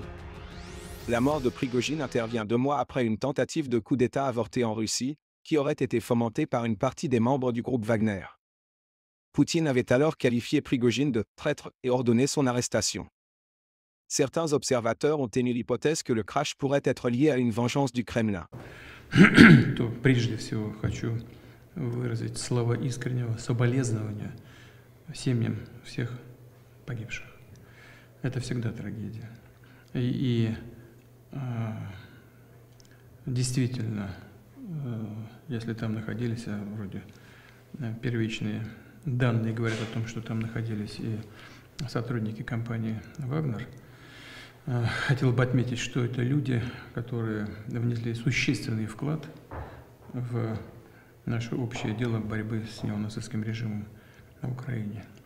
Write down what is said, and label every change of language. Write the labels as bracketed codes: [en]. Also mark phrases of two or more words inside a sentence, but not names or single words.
[fr] La mort de Prigojine intervient 2 mois après une tentative de coup d'État avortée en Russie, qui aurait été fomentée par une partie des membres du groupe Wagner. Poutine avait alors qualifié Prigojine de traître et ordonné son arrestation. Certains observateurs ont émis l'hypothèse que le crash pourrait être lié à une vengeance du Kremlin. [ru] Прежде всего хочу выразить слова искреннего соболезнования семьям всех погибших. Это всегда трагедия. Действительно, если там находились, вроде первичные данные говорят о том, что там находились и сотрудники компании «Вагнер», хотел бы отметить, что это люди, которые внесли существенный вклад в наше общее дело борьбы с неонацистским режимом на Украине.